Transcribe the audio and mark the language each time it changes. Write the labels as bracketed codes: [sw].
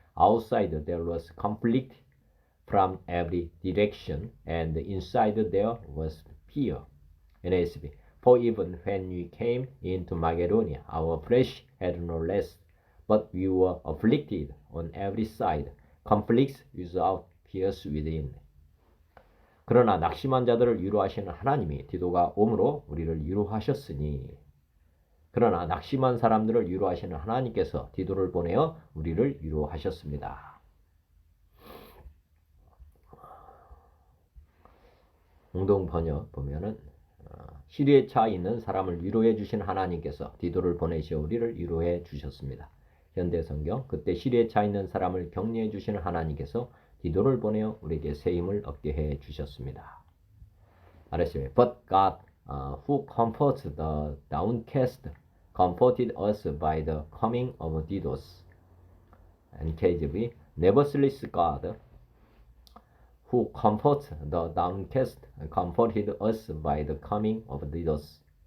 [en] Outside there was conflict from every direction, and inside there was fear. NASB. For even when we came into Macedonia, our flesh had no rest, but we were afflicted on every side, conflicts without, fears within. [ko] 그러나 낙심한 자들을 위로하시는 하나님이 디도가 옴으로 우리를 위로하셨으니. 그러나 낙심한 사람들을 위로하시는 하나님께서 디도를 보내어 우리를 위로하셨습니다. 공동 번역 보면은 시리에 처해 있는 사람을 위로해 주신 하나님께서 디도를 보내시어 우리를 위로해 주셨습니다. 현대 성경. 그때 시리에 처해 있는 사람을 격려해 주시는 하나님께서 디도를 보내어 우리에게 새 힘을 얻게 해 주셨습니다. 알았어요. [en] But God, who comforts the downcast, comforted us by the coming of Didos. NKJV. Nevertheless, God, who comforts the downcast, comforted us by the coming of Didos.